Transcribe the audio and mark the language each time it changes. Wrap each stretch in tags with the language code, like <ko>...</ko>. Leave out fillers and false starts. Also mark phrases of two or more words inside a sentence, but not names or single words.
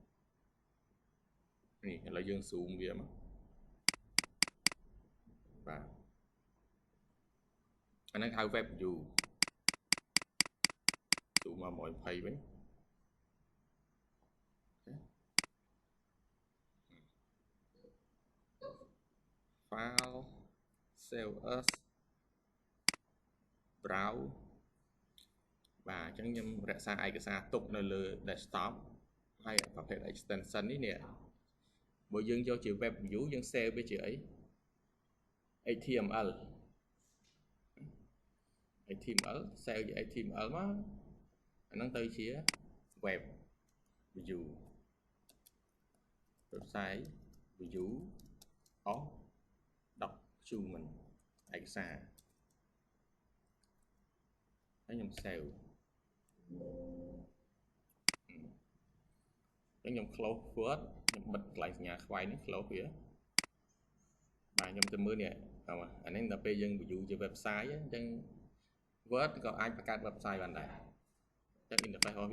<km>នេះឥឡូវយើង zoom វាមកបាទអានេះហៅ</km> <en>web view</en> <km>zoom មក120វិញ</km> <en>file save as browse</en> <km>បាទអញ្ចឹងខ្ញុំរក្សាឯកសារទុកនៅលើ desktop ហើយប្រភេទ extension នេះបើយើងយកជា</km> <en>web view</en> <km>យើង save វាជាអី HTML save ជា HTML មកអាហ្នឹងទៅជា</km> <en>web view website view of document</en> <km>ឯកសារហើយខ្ញុំ save ខ្ញុំ</km> <en>close Word</en> <km>ខ្ញុំបិទកន្លែងសញ្ញាខ្វែងនេះ close វាបាទ ខ្ញុំទៅមើលនេះអានេះដល់ពេលយើង view ជា website អញ្ចឹង Word ក៏អាចបង្កើត website បានដែរអញ្ចឹង interface របស់វា</km>